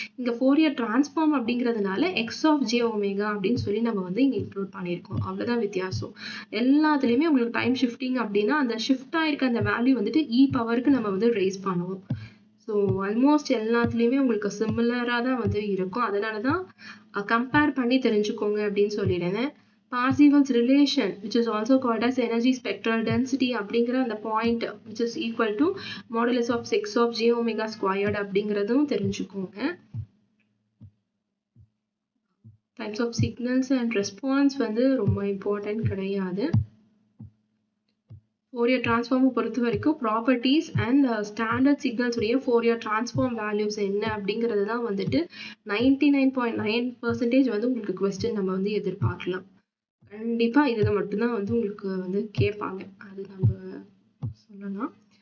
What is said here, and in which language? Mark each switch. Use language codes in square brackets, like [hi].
[ta] இங்கே 4 டிரான்ஸ்ஃபார்ம் அப்படிங்கிறதுனால X of J omega அப்படின்னு சொல்லி நம்ம வந்து இங்கே இன்க்ளூட் பண்ணியிருக்கோம். அவ்வளோதான் வித்தியாசம். எல்லாத்துலேயுமே உங்களுக்கு டைம் ஷிஃப்டிங் அப்படின்னா அந்த ஷிஃப்ட் ஆயிருக்க அந்த வேல்யூ வந்துட்டு இ பவருக்கு நம்ம வந்து ரைஸ் பண்ணுவோம். ஸோ ஆல்மோஸ்ட் எல்லாத்துலேயுமே உங்களுக்கு சிமிலராக தான் வந்து இருக்கும். அதனால தான் கம்பேர் பண்ணி தெரிஞ்சுக்கோங்க அப்படின்னு சொல்லிடுறேன். [en] Parseval's relation, which is also called as energy spectral density அப்படிங்கிற அந்த point which is equal to modulus of 6 of j omega squared அப்படிங்கிறதும் தெரிஞ்சுக்கோங்க. [ta] Types of signals and response வந்து ரொம்ப இம்பார்ட்டன்ட் கிடையாது. Fourier transform பொறுத்த வரைக்கும் ப்ராப்பர்ட்டிஸ் அண்ட் ஸ்டாண்டர்ட் சிக்னல்ஸ் உடைய Fourier transform வேல்யூஸ் என்ன அப்படிங்கிறது தான் வந்துட்டு 99.9% வந்து உங்களுக்கு கொஸ்டின் நம்ம வந்து எதிர்பார்க்கலாம். கண்டிப்பா இதுல மட்டும்தான் வந்து உங்களுக்கு வந்து கேட்பாங்க. அது நம்ம சொல்லலாம்.